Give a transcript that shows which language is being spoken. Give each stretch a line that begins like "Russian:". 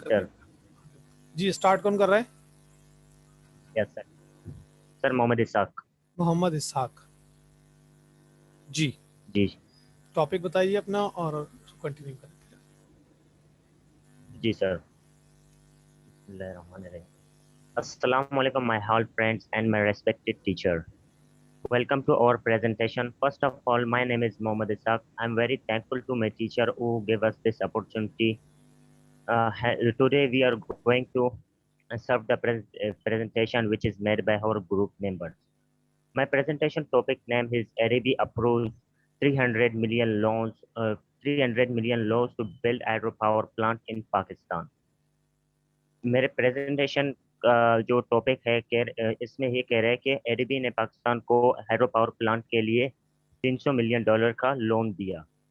Urdu: کر سر. کے. جی، اسٹارٹ کون کر رہا ہے؟ یس سر. سر محمد اسحاق. محمد اسحاق. جی، جی ٹاپک بتائیے اپنا اور کنٹینیو کریں. جی سر.
Arabic: بسم اللہ الرحمن الرحیم.
English: السلام علیکم my all friends and my respected teacher. Welcome to our presentation. First of all, my name is Mohammad Ishaq. I'm very thankful to my teacher who gave us this opportunity. Today we are going to serve the presentation which is made by our group members. My presentation topic name is ADB approves 300 million loans, 300 million loans to build hydropower plant in Pakistan.
Urdu: میرے presentation کا جو topic ہے کہ اس میں یہ کہہ رہے ہیں کہ اے ڈی بی نے پاکستان کو ہائیڈرو پاور پلانٹ کے لیے $300 ملین کا لون دیا.